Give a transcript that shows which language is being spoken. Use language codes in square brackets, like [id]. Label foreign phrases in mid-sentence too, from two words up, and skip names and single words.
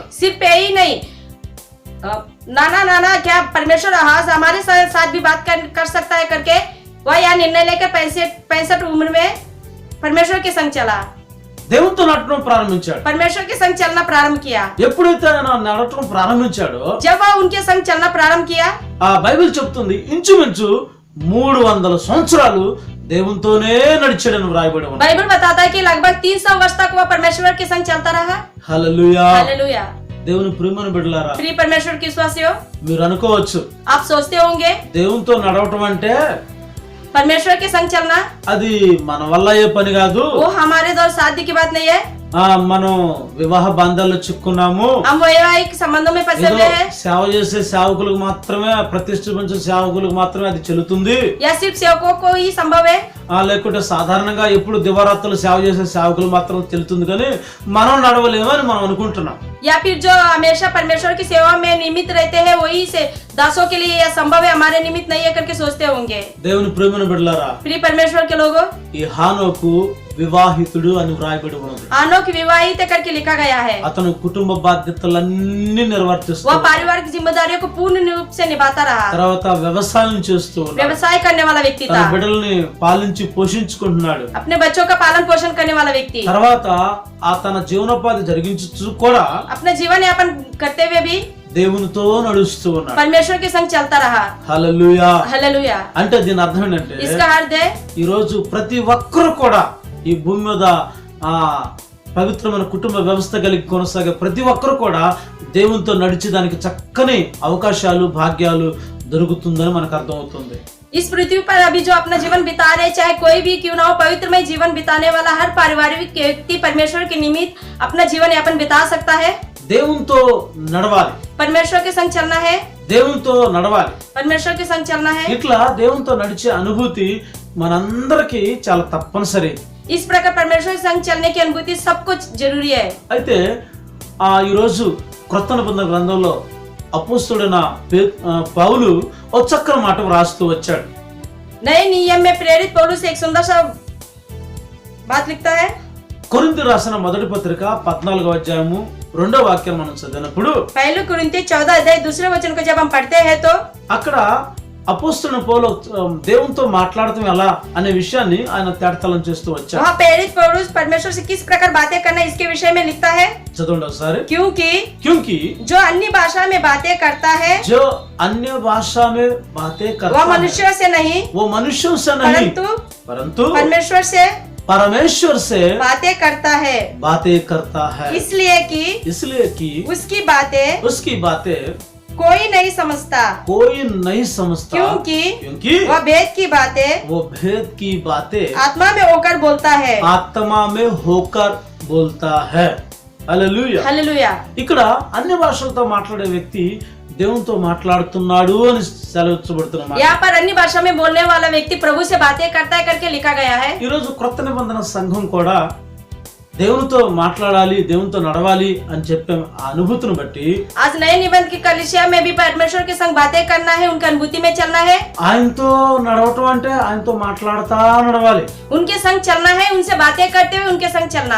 [hi] सिर्फ यही नहीं, नाना क्या परमेश्वर हमारे साथ भी बात कर सकता है करके वह यह निर्णय लेकर 65 उम्र में परमेश्वर के संग चला. [te] దేవునితో నడవడం ప్రారంభించాడు. [hi] परमेश्वर के संग चलना प्रारंभ किया. [te] ఎప్పుడైతే ఆయన నడవటం ప్రారంభించాడో, [hi] जब वह उनके संग चलना प्रारंभ किया, [te] ఆ బైబిల్ చెప్తుంది ఇంచుమించు 300 సంవత్సరాలు దేవునితోనే నడిచాడని వ్రాయబడి ఉంది. [hi] बाइबल बताता है कि लगभग 300 वर्ष तक वह परमेश्वर के संग चलता रहा. [te] హల్లెలూయా. [hi] हालेलुया. [te] దేవుని ప్రియమైన బిడ్డలారా, [hi] प्रिय परमेश्वर की विश्वासियों, [te] మీరు అనుకోవచ్చు [hi] आप सोचते होंगे [te] దేవునితో నడవటం అంటే [hi] परमेश्वर के संग चलना [te] అది మన వల్ల అయ్యే పని కాదు, [hi] वो हमारे द्वारा साध्य की बात नहीं है. [te] మనం వివాహ బంధాల్లో చిక్కున్నాము, [hi] हम वैवाहिक संबंधों में फंसे [te] ఏదో [hi] हुए हैं, [te] సేవ చేసే సేవకులకు మాత్రమే, ప్రతిష్ఠించే సేవకులకు మాత్రమే అది చెల్లుతుంది, [hi] या सिर्फ सेवकों को ही संभव है, [te] లేకుంటే సాధారణంగా ఎప్పుడు దివారాత్రులు సేవ చేసే సేవకులు మాత్రం చెల్లుతుంది, కానీ మనం నడవలేము అని మనం అనుకుంటున్నాం. [hi] या फिर जो हमेशा परमेश्वर की सेवा में निमित्त रहते हैं वही से दासों के लिए यह संभव है, हमारे निमित्त नहीं है करके सोचते होंगे. [te] దేవుని ప్రేమను బిడ్డలారా, [hi] प्रिय परमेश्वर के लोगों, [te] ఈ హానోకు వివాహితుడు అని వ్రాయబడి ఉన్నది. [hi] आनोक विवाहित करके लिखा गया है. [te] అతను కుటుంబ బాధ్యతలన్నీ [hi] वह [te] నిర్వర్తిస్తాడు, [hi] पारिवारिक जिम्मेदारियों को पूर्ण रूप से निभाता रहा, [te] తర్వాత వ్యవసాయం చేస్తూ ఉన్నాడు, [hi] व्यवसाय करने वाला व्यक्ति [te] తన [hi] था, [te] బిడ్డల్ని పాలించి పోషించుకుంటున్నాడు, [hi] अपने बच्चों का पालन पोषण करने वाला व्यक्ति, [te] తర్వాత తన జీవనోపాధి జరిగించు కూడా [hi] अपना जीवन यापन करते हुए भी [te] దేవునితో నడుస్తూ ఉన్నాడు. [hi] परमेश्वर के संग चलता रहा. [te] హల్లెలూయా. [hi] हालेलुया. [te] అంటే దీని అర్థం ఏంటంటే [hi] इसका अर्थ है [te] ఈ రోజు ప్రతి ఒక్కరు కూడా ఈ భూమి మీద పవిత్రమైన కుటుంబ వ్యవస్థ కలిగి కొనసాగే ప్రతి ఒక్కరు కూడా దేవునితో నడిచి దానికి చక్కని అవకాశాలు భాగ్యాలు దొరుకుతుందని మనకు అర్థమవుతుంది. [hi] इस पृथ्वी पर अभी जो अपना जीवन बिता रहे, चाहे कोई भी क्यों ना हो, पवित्रमय जीवन बिताने वाला हर पारिवारिक व्यक्ति परमेश्वर के निमित्त अपना जीवन यापन बिता सकता है. [te] దేవునితో నడవాలి, [hi] परमेश्वर के संग चलना है, [te] దేవునితో నడవాలి. [hi] परमेश्वर के संग चलना है. [te] ఇట్లా దేవునితో నడిచే అనుభూతి మనందరికీ చాలా తప్పనిసరి. [hi] इस प्रकार परमेश्वर के संग चलने की अनुभूति सब कुछ जरूरी है. [te] అయితే ఈరోజు క్రొత్త నిబంధన గ్రంథంలో అపోస్తలుడైన పౌలు ఒక చక్కని మాట రాస్తూ వచ్చాడు. [hi] नए नियम में प्रेरित पौलुस एक सुंदर सा बात लिखता है. [te] కొరింథీ రాసిన మొదటి పత్రిక 14వ అధ్యాయము 2వ వాక్యం మనం చదివినప్పుడు [hi] पहले कुरिन्थी 14 अध्याय दूसरे वचन को जब हम पढ़ते हैं तो [te] అక్కడ అపోస్తలుడైన పౌలు దేవునితో మాట్లాడటం ఎలా అనే విషయాన్ని ఆయన తేటతలం చేస్తూ వచ్చాడు. [hi] वहाँ प्रेरित पौलुस परमेश्वर से किस प्रकार बातें करना इसके विषय में लिखता है. [te] చదవండి ఒకసారి. [hi] क्योंकि जो अन्य भाषा में बातें करता है जो अन्य भाषा में बातें करता वह है मनुष्यों से नहीं, वो मनुष्यों से नहीं परंतु परमेश्वर से बातें करता है. इसलिए कि उसकी बातें कोई नहीं समझता, क्योंकि वह भेद की बातें आत्मा में होकर बोलता है. [te] హల్లెలూయా. [hi] हालेलुया. [te] ఇక్కడ అన్య భాషలతో మాట్లాడే వ్యక్తి దేవునితో మాట్లాడుతున్నాడు అని సెలవించబడుతున్నమాట. [hi] यहाँ पर अन्य भाषा में बोलने वाला व्यक्ति प्रभु से बातें करता है करके लिखा गया है. [te] ఈ రోజు క్రొత్త నిబంధన సంఘం కూడా దేవునితో మాట్లాడాలి, దేవునితో నడవాలి అని చెప్పే ఆ అనుభూతిని బట్టి [hi] आज नए निबंध की कलीसिया में भी परमेश्वर के संग बातें करना है, उनकी अनुभूति में चलना है. [te] ఆయనతో నడవటం అంటే ఆయనతో మాట్లాడతా నడవాలి. [hi] उनके संग चलना है, उनसे बातें करते हुए उनके संग चलना.